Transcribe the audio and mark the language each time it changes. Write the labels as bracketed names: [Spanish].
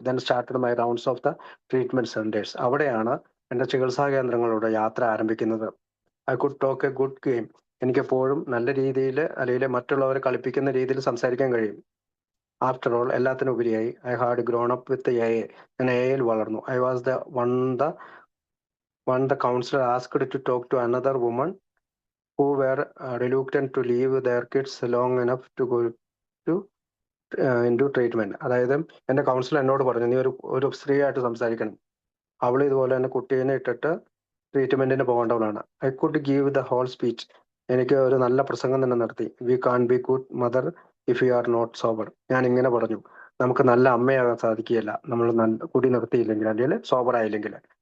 [English] Then started my rounds of the treatment centres. [Malayalam] അവിടെയാണ് എൻ്റെ ചികിത്സാ കേന്ദ്രങ്ങളുടെ യാത്ര ആരംഭിക്കുന്നത്. [English] I could talk a good game. [Malayalam] എനിക്കെപ്പോഴും നല്ല രീതിയിൽ, അല്ലെങ്കിൽ മറ്റുള്ളവരെ കളിപ്പിക്കുന്ന രീതിയിൽ സംസാരിക്കാൻ കഴിയും. [English] after all, [Malayalam] എല്ലാത്തിനും ഉപരിയായി, [English] I had grown up with a. [Malayalam] ഞാൻ എയിൽ വളർന്നു. [English] I was the one the counsellor asked to talk to another woman who were reluctant to leave their kids long enough to go to into treatment. [Malayalam] അതായത് എൻ്റെ councillor എന്നോട് പറഞ്ഞു, നീ ഒരു സ്ത്രീയായിട്ട് സംസാരിക്കണം. അവൾ ഇതുപോലെ തന്നെ കുട്ടീനെ ഇട്ടിട്ട് ട്രീറ്റ്മെന്റിന് പോകേണ്ടവളാണ്. [English] I could give the whole speech. [Malayalam] എനിക്ക് ഒരു നല്ല പ്രസംഗം തന്നെ നടത്തി. [English] We can be good mother if you are not sober. [Malayalam] ഞാൻ ഇങ്ങനെ പറഞ്ഞു, നമുക്ക് നല്ല അമ്മയാകാൻ സാധിക്കുകയില്ല നമ്മൾ കുടി നിർത്തിയില്ലെങ്കിൽ, അല്ലെങ്കിൽ സോബർ ആയില്ലെങ്കിൽ.